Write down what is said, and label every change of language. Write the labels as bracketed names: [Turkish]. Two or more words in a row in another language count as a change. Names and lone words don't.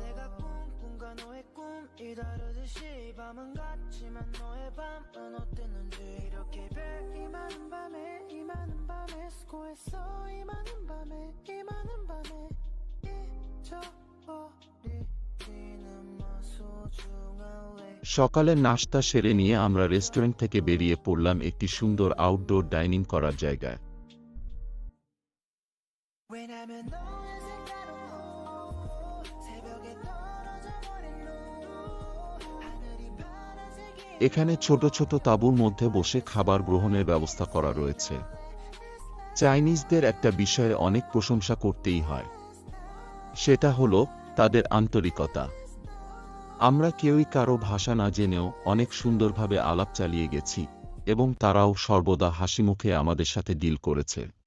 [Korean] 내가 꿈꾼과 너의 꿈이 다르듯이 밤은 같지만 너의 밤은 어땠는지. 이렇게 별이 많은 밤에 이 많은 밤에 수고했어. 이 많은 밤에 이 많은 밤에 잊어버리지는 마 소중한 [Bangla] সকালের নাশতা সেরে নিয়ে আমরা রেস্টুরেন্ট থেকে বেরিয়ে পড়লাম একটি সুন্দর [English] outdoor dining [Bangla] করার জায়গায়। [Korean] 왜냐면 너의 색깔은 blue 새벽에 떨어져 버린 blue 하늘이 파란색이. [Bangla] এখানে ছোট ছোট তাঁবুর মধ্যে বসে খাবার গ্রহণের ব্যবস্থা করা রয়েছে। চাইনিজদের একটা বিষয়ে অনেক প্রশংসা করতেই হয়, সেটা হলো তাদের আন্তরিকতা। আমরা কেউই কারো ভাষা না জেনেও অনেক সুন্দরভাবে আলাপ চালিয়ে গেছি এবং তারাও সর্বদা হাসিমুখে আমাদের সাথে ডিল করেছে।